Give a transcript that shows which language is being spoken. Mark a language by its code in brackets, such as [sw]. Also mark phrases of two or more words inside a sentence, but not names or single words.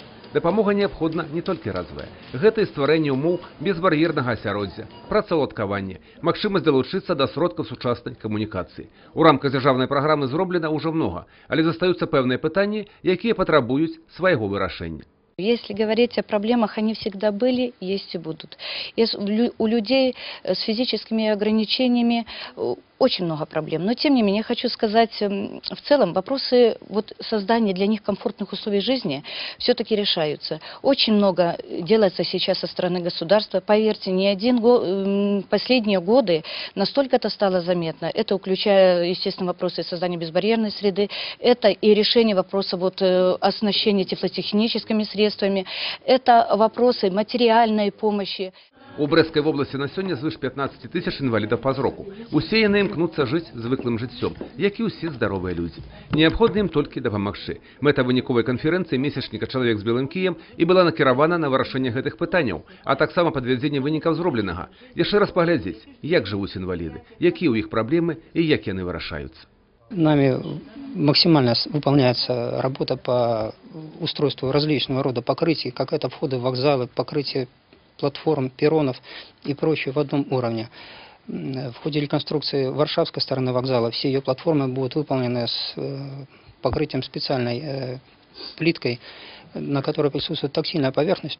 [be] Дапамога неабходна не толькі разовая. Гэта і стварэнне ўмоў безбар'ернага асяроддзя, працаўладкаванне, магчымасць далучыцца да сродкаў сучаснай камунікацыі. У рамках дзяржаўнай праграмы зроблена ўжо многа, але застаюцца пэўныя пытанні, якія патрабуюць свайго вырашэння. [ru] Если говорить о проблемах, они всегда были, есть и будут. У людей с физическими ограничениями очень много проблем. Но тем не менее, я хочу сказать, в целом вопросы создания для них комфортных условий жизни все-таки решаются. Очень много делается сейчас со стороны государства. Поверьте, последние годы настолько это стало заметно. Это включая, естественно, вопросы создания безбарьерной среды, это и решение вопроса оснащения тифлотехническими средствами, это вопросы материальной помощи. [be] У Брэсцкай вобласці на сёння звыш 15 тысяч інвалідаў па зроку. Усе яны імкнуцца жыць звыклым жыццём, як і ўсе здаровыя людзі. Неабходна ім толькі дапамагчы. Мэта выніковай канферэнцыі месячніка «Чалавек з белым кіем» і была накіравана на вырашэнне гэтых пытанняў, а таксама падвядзенне вынікаў зробленага. Яшчэ раз паглядзець, як жывуць інваліды, якія ў іх праблемы і як яны вырашаюцца. [ru] Нами максимально выполняется работа по устройству различного рода покрытий, как это входы в вокзалы, покрытие платформ, перронов и прочее в одном уровне. В ходе реконструкции варшавской стороны вокзала все ее платформы будут выполнены с покрытием специальной плиткой, на которой присутствует тактильная поверхность.